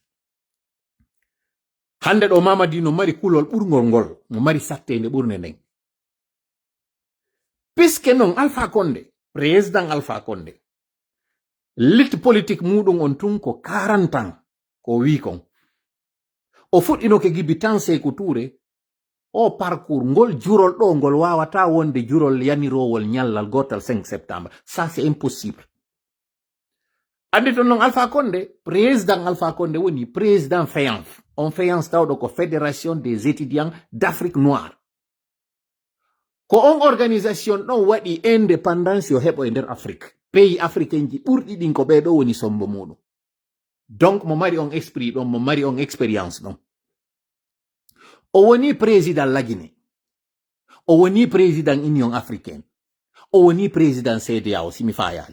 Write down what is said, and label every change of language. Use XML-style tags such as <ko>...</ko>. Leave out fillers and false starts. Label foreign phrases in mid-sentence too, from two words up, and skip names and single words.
<ff>hande ɗo Mamadi no mari kulol ɓurgol ngol mo mari sattede ɓurde nden puisque non Alpha Condé président Alpha Condé lit politique muɗum on tun ko 40 ans ko wi kon o fuɗɗinoke gibbi tan Sékou Touré o parcours ngol jurol ɗo ngol wawata wonde jurol yanirowol ñallal gotal 5 septembre ça</ff> <fr>c'est impossible</fr> <ff>andi ton non Alpha Condé président Alpha Condé woni président FEANF on FEANF tawɗo ko</ff> <fr>fédération des étudiants d'Afrique noire</fr> <ff>ko on organisation ɗon waɗi indépendance yo heɓo e nder Afrique</ff> <fr>pays africain</fr> <ff>ji ɓurɗi ɗin ko ɓeɗo woni sombo muɗum donc mo mari on esprit ɗon mo mari on expérience ɗon o woni président lagine, o woni président</ff> <fr>union africaine,</fr> <ff>o woni président CEDEAO simi fayale.</ff>